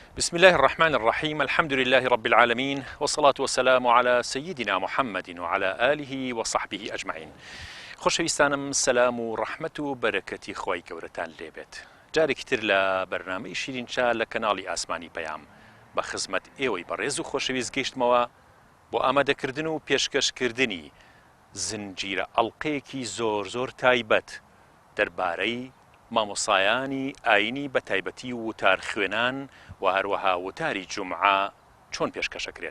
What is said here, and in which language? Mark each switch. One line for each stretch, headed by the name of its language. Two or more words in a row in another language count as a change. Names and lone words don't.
Arabic: بسم الله الرحمن الرحيم الحمد لله رب العالمين والصلاة والسلام على سيدنا محمد وعلى آله وصحبه أجمعين.
Central Kurdish: خۆشەویستانم سەلام و ڕەحمەت و بەرەکەتی خۆی گەورەتان لێبێت. جارێکی تر لە بەرنامەی شیرینچا لە کەناڵی ئاسمانی پەیام بە خزمەت ئێوەی بەڕێز و خۆشەویست گەیشتمەوە بۆ ئامادەکردن و پێشکەشکردنی زنجیرە ئەڵقەیەکی زۆر تایبەت دەربارەی مامۆسایانی ئاینی بە تایبەتی وتار خوێنان و هەروەها وتاری جومعە چۆن پێشکەشەکرێت.